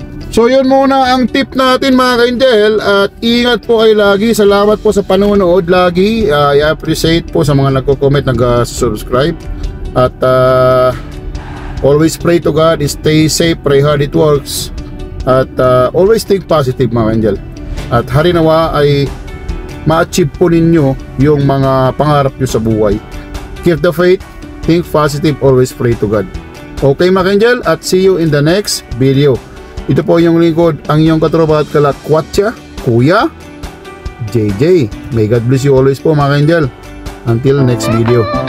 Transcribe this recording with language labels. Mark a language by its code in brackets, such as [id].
[tl] So yun muna ang tip natin, mga ka-angel, at ingat po kayo lagi. Salamat po sa panonood lagi. [en] I appreciate [tl] po sa mga nagko-comment, nag-subscribe. [en] At always pray to God, stay safe, pray hard, it works. At always think positive, mga angel. [tl] At harinawa ay ma-achieve po ninyo yung mga pangarap nyo sa buhay. [en] Keep the faith, think positive, always pray to God. [tl] Okay, mga angel, at [en] see you in the next video. [tl] Ito po yung lingkod, ang iyong katropa at kalakwatsa, Kuya JJ. [en] May God bless you always po, mga angel. Until next video.